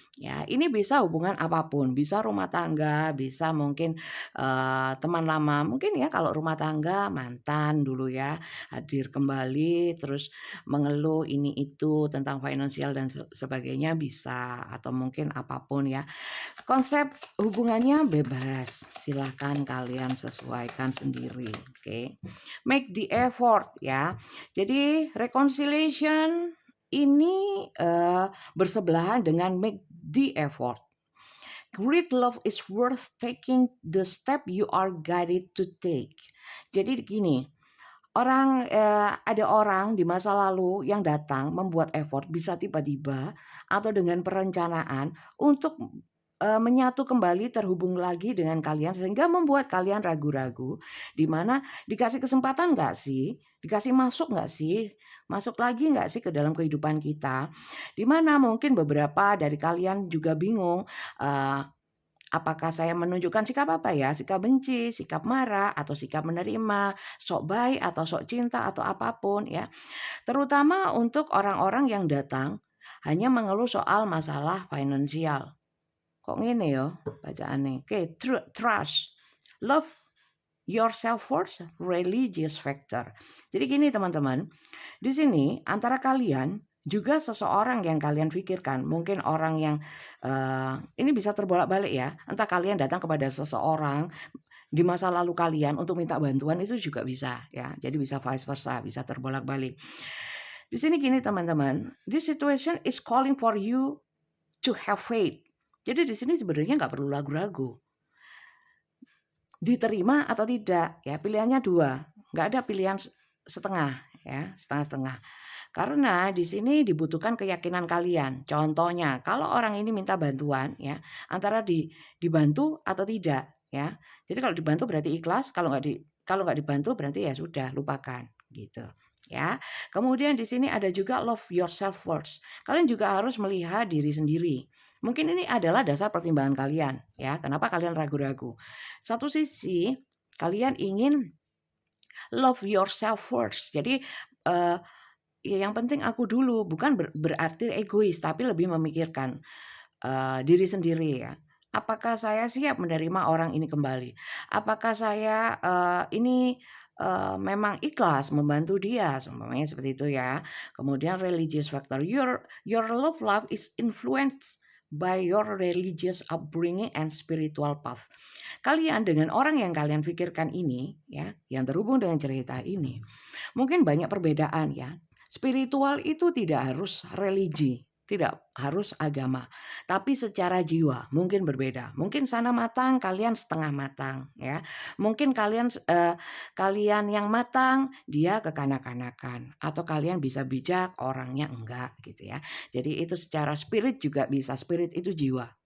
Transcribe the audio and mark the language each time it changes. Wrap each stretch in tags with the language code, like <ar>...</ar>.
<id>Ya, ini bisa hubungan apapun, bisa rumah tangga, bisa mungkin teman lama, mungkin ya kalau rumah tangga mantan dulu ya, hadir kembali terus mengeluh ini itu tentang finansial dan sebagainya bisa atau mungkin apapun ya. Konsep hubungannya bebas, silahkan kalian sesuaikan sendiri, oke.</id> <en>Make the effort</en> <id>ya. Jadi</id> <en>reconciliation</en> <id>ini bersebelahan dengan</id> <en>make the effort. Great love is worth taking the step you are guided to take.</en> <id>Jadi gini, ada orang di masa lalu yang datang membuat effort bisa tiba-tiba atau dengan perencanaan untuk menyatu kembali, terhubung lagi dengan kalian sehingga membuat kalian ragu-ragu, di mana dikasih kesempatan nggak sih? Dikasih masuk nggak sih? Masuk lagi nggak sih ke dalam kehidupan kita? Di mana mungkin beberapa dari kalian juga bingung, eee apakah saya menunjukkan sikap apa ya? Sikap benci, sikap marah, atau sikap menerima, sok baik atau sok cinta atau apapun ya. Terutama untuk orang-orang yang datang hanya mengeluh soal masalah finansial.</id> <jv>Kok ngene ya bacaane?</jv> <en>Oke, trust, love yourself first, religious factor.</en> <id>Jadi gini teman-teman, di sini antara kalian juga seseorang yang kalian pikirkan, mungkin orang yang ini bisa terbolak-balik ya. Entah kalian datang kepada seseorang di masa lalu kalian untuk minta bantuan itu juga bisa ya. Jadi bisa vice versa, bisa terbolak-balik. Di sini gini teman-teman,</id> <en>this situation is calling for you to have faith.</en> <id>Jadi di sini sebenarnya nggak perlu ragu-ragu. Diterima atau tidak ya, pilihannya dua, nggak ada pilihan setengah ya, setengah-setengah. Karena di sini dibutuhkan keyakinan kalian. Contohnya, kalau orang ini minta bantuan ya, antara dibantu atau tidak ya. Jadi kalau dibantu berarti ikhlas, kalau nggak dibantu berarti ya sudah lupakan gitu ya. Kemudian di sini ada juga love yourself first. Kalian juga harus melihat diri sendiri. Mungkin ini adalah dasar pertimbangan kalian ya. Kenapa kalian ragu-ragu? Satu sisi kalian ingin love yourself first. Jadi ya yang penting aku dulu, bukan berarti egois, tapi lebih memikirkan diri sendiri ya. Apakah saya siap menerima orang ini kembali? Apakah saya ini memang ikhlas membantu dia, semuanya seperti itu ya. Kemudian</id> <en>religious factor, your love life is influenced by your religious upbringing and spiritual path.</en> <id>Kalian dengan orang yang kalian pikirkan ini ya, yang terhubung dengan cerita ini, mungkin banyak perbedaan ya. Spiritual itu tidak harus religi, tidak harus agama, tapi secara jiwa mungkin berbeda. Mungkin sana matang, kalian setengah matang ya. Mungkin kalian yang matang, dia kekanak-kanakan atau kalian bisa bijak, orangnya enggak gitu ya. Jadi itu secara spirit juga bisa, spirit itu jiwa.</id>